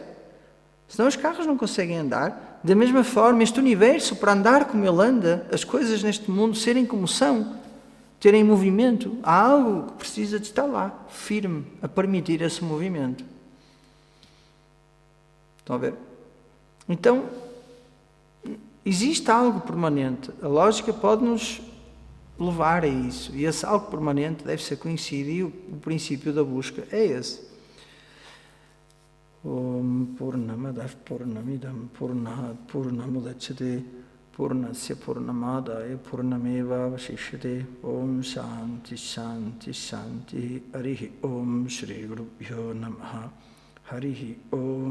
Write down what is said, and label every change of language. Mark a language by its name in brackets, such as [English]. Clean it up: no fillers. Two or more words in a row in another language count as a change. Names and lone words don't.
[Portuguese] Senão os carros não conseguem andar. Da mesma forma, este universo, para andar como ele anda, as coisas neste mundo serem como são, terem movimento, há algo que precisa de estar lá, firme, a permitir esse movimento. Estão a ver? Então, existe algo permanente. A lógica pode-nos levar a isso. E esse algo permanente deve ser conhecido. E o princípio da busca é esse. [Sanskrit] ॐ पूर्णमदः पूर्णमिदं पूर्णात् पूर्णमुदच्यते पूर्णस्य पूर्णमादाय पूर्णमेव अवशिष्यते. ॐ शान्तिः शान्तिः शान्तिः. हरिः ॐ श्री गुरुभ्यो नमः.